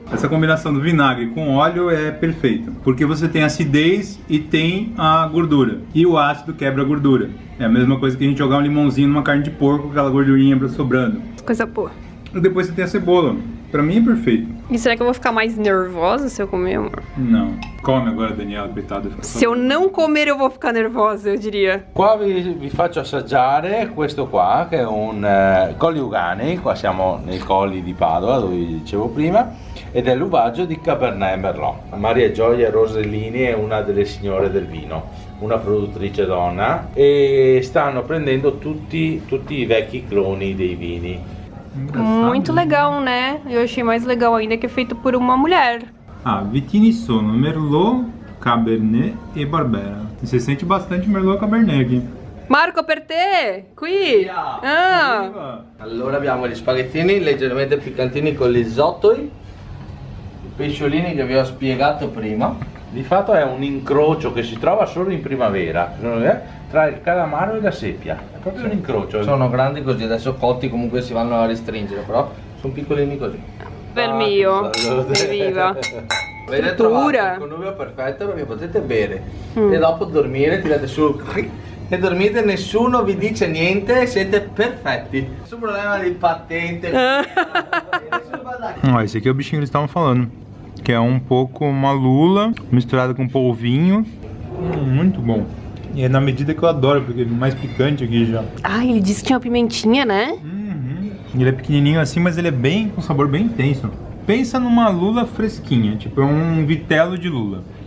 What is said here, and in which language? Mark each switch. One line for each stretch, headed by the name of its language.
Portuguese: Essa combinação do vinagre com óleo é perfeita, porque você tem acidez e tem a gordura, e o ácido quebra a gordura. É a mesma coisa que a gente jogar um limãozinho numa carne de porco com aquela gordurinha sobrando. Coisa boa. E depois você tem a cebola. Pra mim é perfeito. E será que eu vou ficar mais nervosa se eu comer, amor? Não. Come agora, Daniela, coitado. Se eu não comer, eu vou ficar nervosa, eu diria.
Italian: Qua vi faccio assaggiare questo qua, che è un Colli Ugani. Qua siamo nei colli di Padova, dove vi dicevo prima, ed è l'uvaggio di Cabernet Merlot. Maria Gioia Rosellini è una delle signore del vino, una produttrice donna, e stanno prendendo tutti i vecchi cloni dei vini.
Portuguese: Muito legal, né? Eu achei mais legal ainda que é feito por uma mulher.
Italian: Ah, vitini sono Merlot, Cabernet e Barbera.
Portuguese: E você sente bastante Merlot e Cabernet aqui.
Italian: Marco, per te! Qui! Ah! Allora abbiamo gli spaghettini leggermente piccantini con gli zottoli, i pesciolini che vi ho spiegato prima. Di fatto è un incrocio che si trova solo in primavera, tra il calamaro e la seppia. È proprio un incrocio. Sono grandi così, adesso cotti comunque si vanno a restringere, però sono piccolini così. Per mio! Evviva! Avete trovato il connubio perfetto perché potete bere e dopo dormire, tirate su e dormite, nessuno vi dice niente, siete perfetti. Nessun problema di patente.
Portuguese: Ó, esse aqui é o bichinho que eles estavam falando. Que é um pouco uma lula misturada com polvinho. Muito bom. E é na medida que eu adoro, porque é mais picante aqui já. Ah, ele disse que tinha uma pimentinha, né? Ele é pequenininho assim, mas ele é bem com sabor bem intenso. Pensa numa lula fresquinha, tipo é um vitelo de lula.